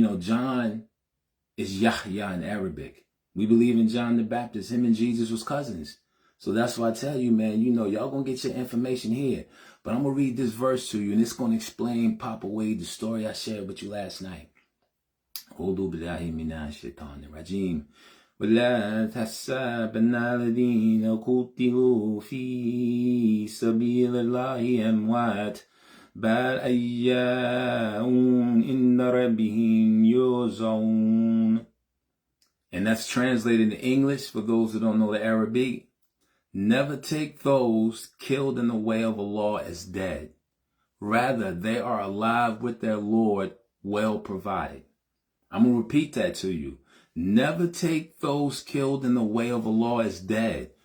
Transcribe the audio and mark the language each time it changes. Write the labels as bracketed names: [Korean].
[English] John is Yahya in Arabic. We believe in John the Baptist. Him and Jesus was cousins. So that's why I tell you, man, y'all going to get your information here. But I'm going to read this verse to you, and it's going to explain Papa Wade, the story I shared with you last night. [Arabic] A'udhu billahi minash shaitanir rajim. ولا تحسبن الذين قتلوا في سبيل الله أموات بل أحياء عند ربهم يرزقون. [English] And that's translated in English for those who don't know the Arabic. Never take those killed in the way of Allah as dead. Rather, they are alive with their Lord, well provided. I'm going to repeat that to you. Never take those killed in the way of Allah as dead.